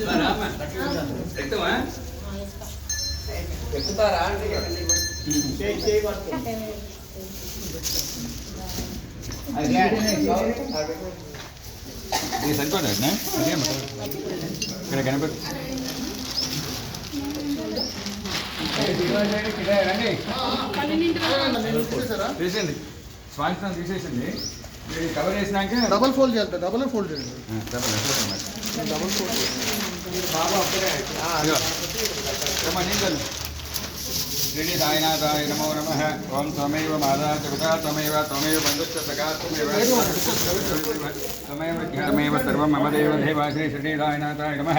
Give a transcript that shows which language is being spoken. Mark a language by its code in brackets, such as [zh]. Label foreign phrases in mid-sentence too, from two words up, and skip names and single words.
[te] ఇది సరిపోదు ఇక్కడ గణపతి తీసేయండి. స్వామి తీసేసింది. కవర్ చేసినాక [en] double fold [te] చేయాలి. [en] double fold [te] చేయండి. [en] double fold [sa] श्री साईनाथाय नमो नमः. ओम त्वमेव माता च पिता त्वमेव त्वमेव बन्धुश्च सखा त्वमेव त्वमेव सर्वं मम देव देवा. श्री साईनाथाय नमः.